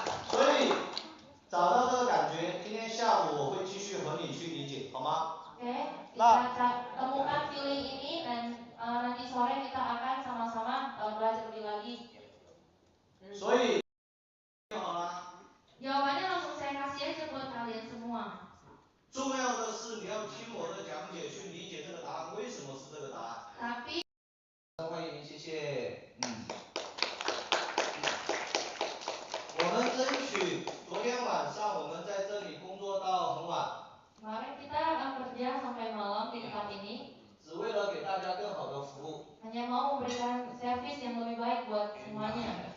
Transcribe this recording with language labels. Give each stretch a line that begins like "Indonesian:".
Chinese: 所以找到这个感觉，今天下午我会继续和你去理解，好吗？
Indonesian: Oke, kita temukan feeling ini dan nanti sore kita akan sama-sama belajar lebih lagi.
Chinese: 所以好了。
Indonesian: Jawabannya langsung saya kasih aja buat kalian semua.
Chinese: 重要的是你要听我的讲解，去理解这个答案为什么是这个答案。
Indonesian: Tapi
Chinese: 欢迎，谢谢。我们争取昨天晚上我们在这里工作到很晚。
Indonesian: kemarin kita kerja sampai malam di tempat ini.
Chinese: 只为了给大家更好的服务。
Indonesian: Hanya mau memberikan servis yang lebih baik buat semuanya.